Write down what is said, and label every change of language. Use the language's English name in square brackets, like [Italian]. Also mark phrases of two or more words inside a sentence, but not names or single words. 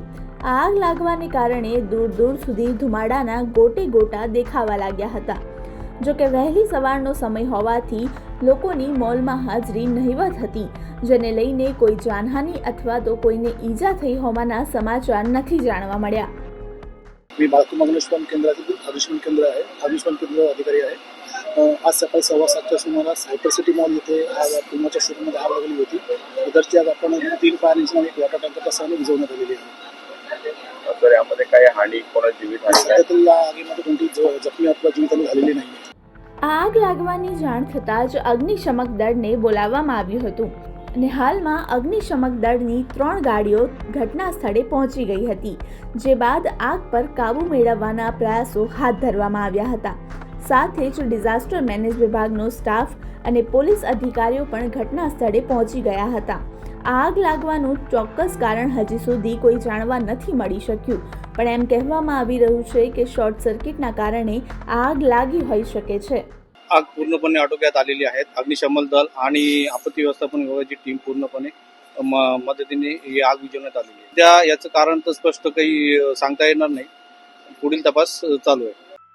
[Gujarati] આગ લાગવાને કારણે દૂર દૂર સુધી ધુમાડાના ગોટે ગોટા દેખાવા લાગ્યા હતા। જોકે વહેલી સવારનો સમય હોવાથી લોકોની મોલમાં હાજરી નહિવત હતી, જેને લઈને કોઈ જાનહાનિ અથવા તો કોઈને ઈજા થઈ હોવાના સમાચાર નથી જાણવા મળ્યા। [Marathi] मी बाळकुमा अग्निशमन केंद्रातील अग्निशमन केंद्र आहे। अग्निशमन केंद्र अधिकारी आहे। आज सकाळी 7:15च्या सुमारास हायपर सिटी मॉल येथे आग पुमाच्या शोरूममध्ये आग लागली होती। इधरची आग आपण 3 [English] fire engine [Marathi] आणि एक [English] water tankerच्या [Marathi] सहाय्याने विझवण्यात आलेली आहे। तर यामध्ये काय हानी कोणाची जीवितहानी सध्या तरी या आगीमध्ये कोणती जखमी अथवा जीवितहानी झालेली नाही। [Gujarati] આગ લાગવાની જાણ થતાં જ અગ્નિશમક દળને બોલાવવામાં આવ્યું હતું અને હાલમાં અગ્નિશમક દળની 3 ગાડીઓ ઘટના સ્થળે પહોંચી ગઈ હતી, જે બાદ આગ પર કાબૂ મેળવવાના પ્રયાસો હાથ ધરવામાં આવ્યા હતા। સાથે જ [English] disaster manage [Gujarati] વિભાગનો સ્ટાફ અને પોલીસ અધિકારીઓ પણ ઘટના સ્થળે પહોંચી ગયા હતા। આગ લાગવાનું ચોક્કસ કારણ હજી સુધી કોઈ જાણવા નથી મળી શક્યું, પણ એમ કહેવામાં આવી રહ્યું છે કે [English] short circuitના [Gujarati] કારણે આગ લાગી હોઈ શકે છે। [Marathi] आग पूर्णपणे आटोक्यात आलेली आहे। अग्निशमन दल आणि आपत्ती व्यवस्थापन विभागाची टीम पूर्णपणे मदतीने ही आग विझवण्यात आलेली आहे। त्या याचं कारण तर स्पष्ट काही सांगता येणार नाही। पुढील तपास चालू आहे।